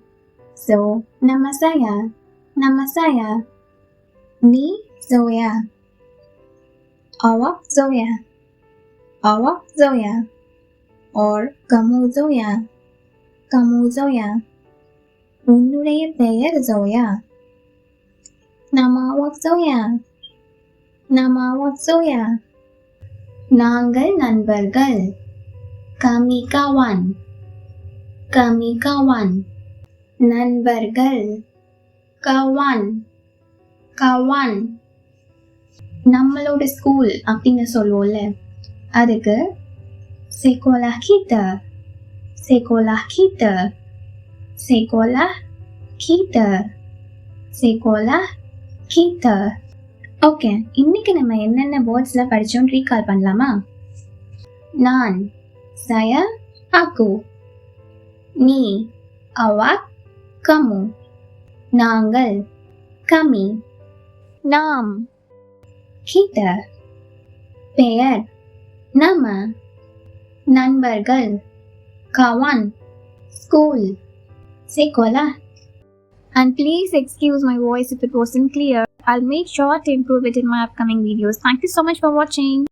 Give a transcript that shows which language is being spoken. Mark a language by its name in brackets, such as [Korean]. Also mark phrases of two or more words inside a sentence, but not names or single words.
[Malay] ஸோ nama saya, nama saya. [Tamil] நீ ஜோயா, [Malay] awak Zoya, awak Zoya. or kamu Zoya, kamu Zoya. [Tamil] உன்னுடைய பெயர் ஜோயா, [Malay] nama awak Zoya, nama awak Zoya. [Tamil] நாங்கள் நண்பர்கள், [Malay] kami kawan, kami kawan. நண்பர்கள், kawan, kawan. [Tamil] நம்மளோட ஸ்கூல் அப்படின்னு சொல்லுவோம்ல, அதுக்கு [Malay] sekolah kita, sekolah kita, sekolah kita, sekolah kita. [Tamil] ஓகே, இன்னைக்கு நம்ம என்னென்ன வேர்ட்ஸ்லாம் படித்தோம் ரீகால் பண்ணலாமா? நான், [Malay] saya, aku. நீ, awak, kamu. நாங்கள், kami. நாம், kita. பெயர் nama. நண்பர்கள் kawan. School, sekolah. [English] And please excuse my voice if it wasn't clear. I'll make sure to improve it in my upcoming videos. Thank you so much for watching.